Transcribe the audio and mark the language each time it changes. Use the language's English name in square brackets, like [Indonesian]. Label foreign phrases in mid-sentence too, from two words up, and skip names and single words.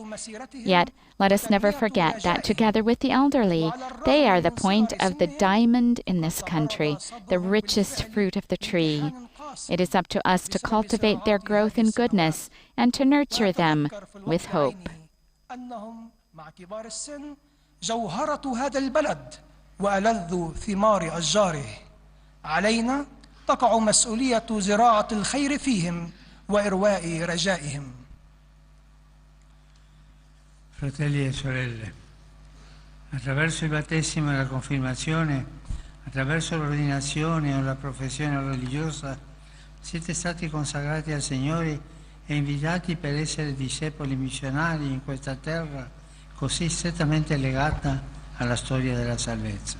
[English] Yet, let us never forget that together with the elderly, they are the point of the diamond in this country, the richest fruit of the tree. It is up to us to cultivate their growth in goodness and to nurture them with hope. [Arabic] تقع مسؤولية زراعة الخير فيهم وإرواء رجائهم. [Italian] Fratelli e sorelle, attraverso il battesimo e la confermazione, attraverso l'ordinazione o la professione religiosa, siete stati consacrati al Signore e invitati per essere discepoli missionari in questa terra così strettamente legata alla storia della salvezza.